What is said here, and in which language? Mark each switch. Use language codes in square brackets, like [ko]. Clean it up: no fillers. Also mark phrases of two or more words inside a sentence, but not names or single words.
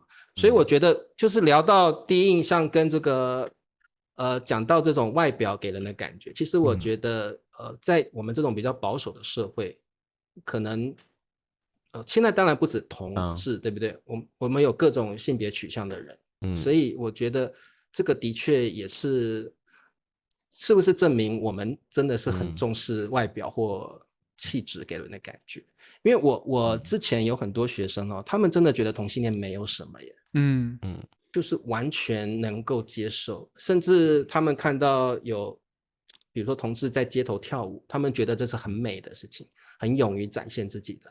[zh] 所以我覺得就是聊到第一印象跟這個講到這種外表給人的感覺，其實我覺得在我們這種比較保守的社會，可能現在當然不止同志，對不對？我們有各種性別取向的人，所以我覺得這個的確也是不是證明我們真的是很重視外表或氣質給人的感覺。因為我之前有很多學生他們真的覺得同性戀沒有什麼耶，就是完全能夠接受，甚至他們看到有比如說同志在街頭跳舞，他們覺得這是很美的事情，很勇於展現自己的。